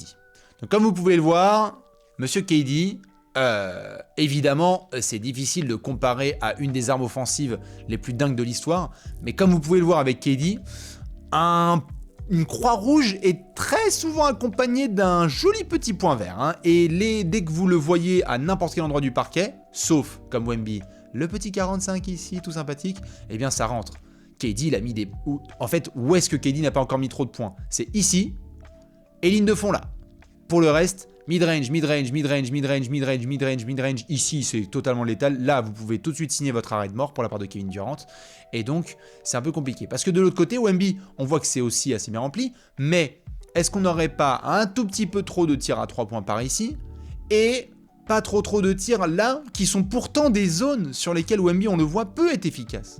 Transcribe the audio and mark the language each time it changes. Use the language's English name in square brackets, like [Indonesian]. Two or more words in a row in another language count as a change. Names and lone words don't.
[French] Donc, comme vous pouvez le voir, monsieur KD, évidemment, c'est difficile de comparer à une des armes offensives les plus dingues de l'histoire, mais comme vous pouvez le voir avec KD, une croix rouge est très souvent accompagnée d'un joli petit point vert. Hein, et dès que vous le voyez à n'importe quel endroit du parquet, sauf comme Wemby, le petit 45 ici, tout sympathique, eh bien ça rentre. KD, il a mis des... En fait, où est-ce que KD n'a pas encore mis trop de points? C'est ici, et ligne de fond là. Pour le reste, [English] mid-range, mid-range, mid-range, mid-range, mid-range, mid-range, [French] mid-range. Ici, c'est totalement létal. Là, vous pouvez tout de suite signer votre arrêt de mort pour la part de Kevin Durant. Et donc, c'est un peu compliqué. Parce que de l'autre côté, Wemby, on voit que c'est aussi assez bien rempli. Mais est-ce qu'on n'aurait pas un tout petit peu trop de tirs à 3 points par ici? Et pas trop de tirs là, qui sont pourtant des zones sur lesquelles Wemby, on le voit, peut être efficace.